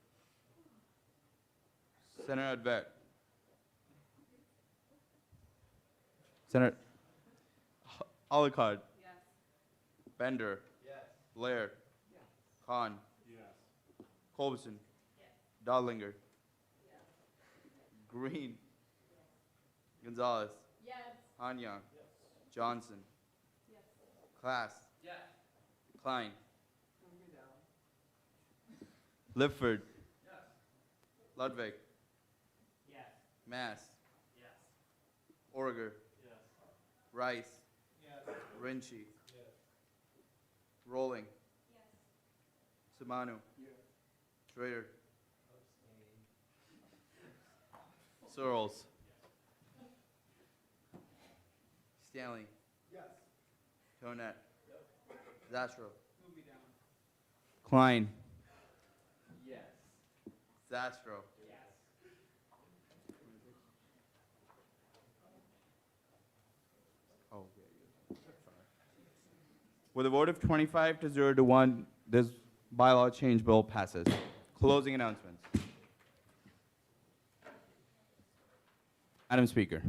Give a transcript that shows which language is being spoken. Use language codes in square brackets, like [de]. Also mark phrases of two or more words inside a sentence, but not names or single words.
[en] Senator Advet. Senator Alucard. Yes. Bender. Yes. Blair. Yes. Khan. Yes. Colbison. Yes. Dodlinger. Yes. Green. Yes. Gonzalez. Yes. Hanyang. Yes. Johnson. Yes. Class. Yes. Klein. Lifford. Yes. Ludwig. Yes. Mass. Yes. Orger. Yes. Rice. Yes. Rinchi. Yes. Rolling. Yes. Samanu. Yes. Schrader. Searles. Yes. Stanley. Yes. Tonet. Yes. Zastro. Klein. Zastro. Yes. Oh, yeah. With a vote of 25 to 0 to 1, this bylaw change bill passes. Closing announcements. Madam Speaker.